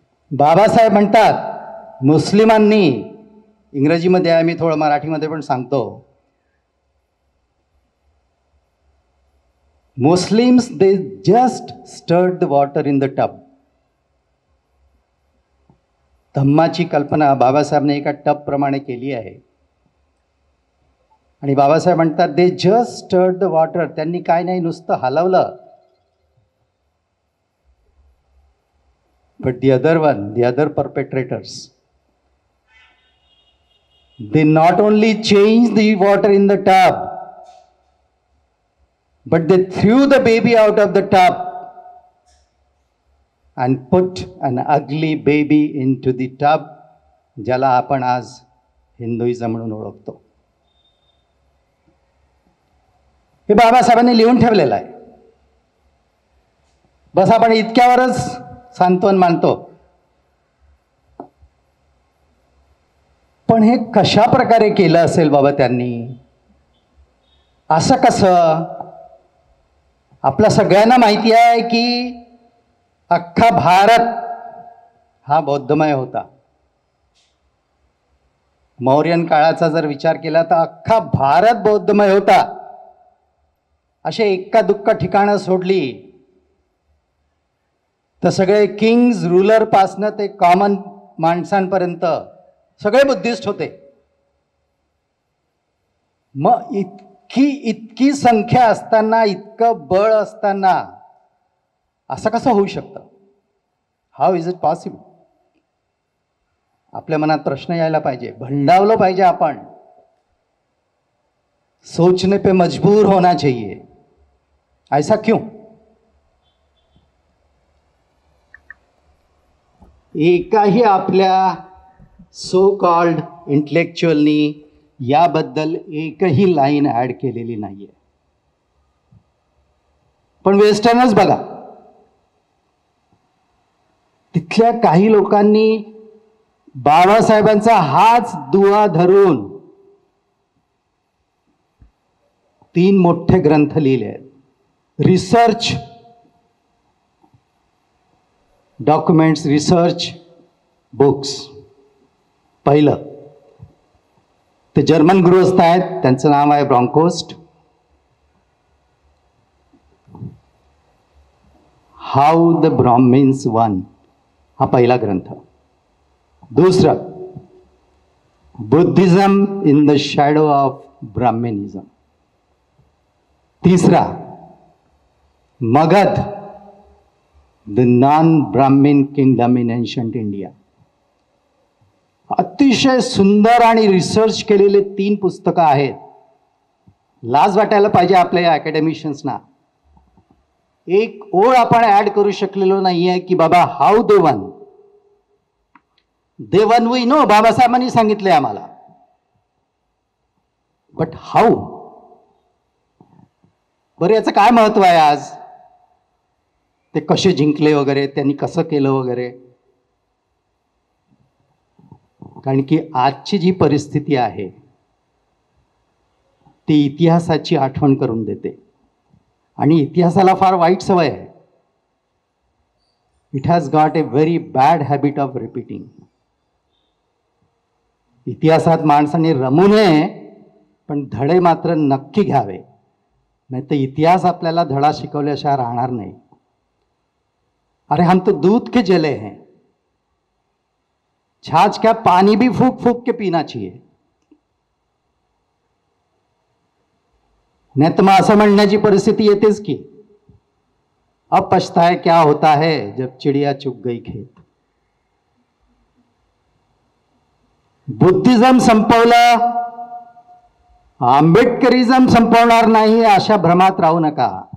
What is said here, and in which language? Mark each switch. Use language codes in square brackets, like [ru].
[mr] बाबासाहेब म्हणतात मुस्लिमांनी, इंग्रजीमध्ये आहे, मी थोडं मराठीमध्ये पण सांगतो, [en] Muslims they just stirred the water in the tub. [mr] धम्माची कल्पना बाबासाहेबने एका टब प्रमाणे केली आहे आणि बाबासाहेब म्हणतात [en] they just stirred the water, [mr] त्यांनी काय नाही नुसतं हलवलं. [en] but the other perpetrators, they not only changed the water in the tub, but they threw the baby out of the tub and put an ugly baby into the tub, [mr] ज्याला आपण आज Hinduism म्हणून ओळखतो. हे बाबासाहेबांनी लिहून ठेवलेलं आहे. बस आपण इतक्यावरच सांत्वन मानतो. पण हे कशा प्रकारे केलं असेल बाबा त्यांनी, असं कसं? आपल्या सगळ्यांना माहिती आहे की अख्खा भारत हा बौद्धमय होता. मौर्यन काळाचा जर विचार केला तर अख्खा भारत बौद्धमय होता. असे एक्का दुक्का ठिकाणं सोडली तर सगळे किंग्ज रूलर पासनं ते कॉमन माणसांपर्यंत सगळे बुद्धिस्ट होते. मग इतकी संख्या असताना, इतकं बळ असताना असं कसं होऊ शकतं? [en] How is it possible? [mr] आपल्या मनात प्रश्न यायला पाहिजे, भंडावलं पाहिजे आपण. [hi] सोचने पे मजबूर होना चाहिए. ऐसा क्यों? [mr] एकाही आपल्या सो कॉल्ड इंटेलेक्च्युअलनी याबद्दल एकही लाईन ॲड केलेली नाही आहे. पण वेस्टर्नच बघा, तिथल्या काही लोकांनी बाबासाहेबांचा हाच दुवा धरून 3 मोठे ग्रंथ लिहिले आहेत. Research documents, research books. पहिलं ते जर्मन गृहस्थ आहेत, त्यांचं नाव आहे ब्रॉन्कोस्ट. [en] How the Brahmins won, हा पहिला ग्रंथ. दुसरं Buddhism in the shadow of Brahmanism. [mr] तिसरा Magadh [en] The non Brahmin kingdom in ancient India. [mr] अतिशय सुंदर आणि रिसर्च केलेले 3 पुस्तकं आहेत. लाज वाटायला पाहिजे आपल्या या अकॅडमिशियन्सना. एक ओळ आपण ऍड करू शकलेलो नाहीये की बाबा [en] how they won we know, [mr] बाबासाहेबांनी सांगितलंय आम्हाला, [en] But how. [mr] बरं, याचं काय महत्व आहे आज? ते कसे जिंकले वगैरे, त्यांनी कसं केलं वगैरे. कारण की आजची जी परिस्थिती आहे ती इतिहासाची आठवण करून देते. आणि इतिहासाला फार वाईट सवय आहे. [en] It has got a very bad habit of repeating. [mr] इतिहासात माणसाने रमू नये, पण धडे मात्र नक्की घ्यावे, नाही तर इतिहास आपल्याला धडा शिकवल्याशिवाय राहणार नाही. [hi] अरे हम तो दूध के जले हैं, छाछ क्या पानी भी फूक फूक के पीना चाहिए. [mr] नाही तर मग असं म्हणण्याची परिस्थिती येतेच की [hi] अब पछताए क्या होता है जब चिड़िया चुग गई खेत. [mr] बुद्धिझम संपवलं, आंबेडकरिझम संपवणार नाही अशा भ्रमात राहू नका.